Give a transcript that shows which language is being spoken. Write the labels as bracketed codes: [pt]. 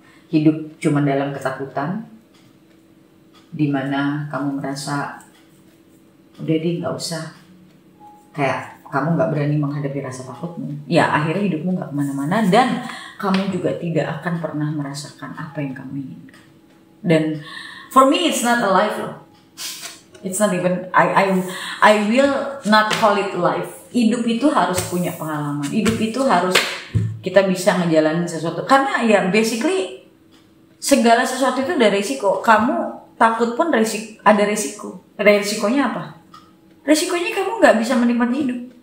[id] Hidup cuma dalam ketakutan, di mana kamu merasa udah deh nggak usah, kayak kamu nggak berani menghadapi rasa takutmu. Ya akhirnya hidupmu nggak kemana-mana dan kamu juga tidak akan pernah merasakan apa yang kamu inginkan. [en] Dan for me it's not a life loh. It's not even I will not call it life. [id] Hidup itu harus punya pengalaman. Hidup itu harus kita bisa ngejalanin sesuatu. Karena ya basically segala sesuatu itu ada resiko. Kamu takut pun ada resiko. Resikonya apa? Resikonya kamu nggak bisa menikmati hidup.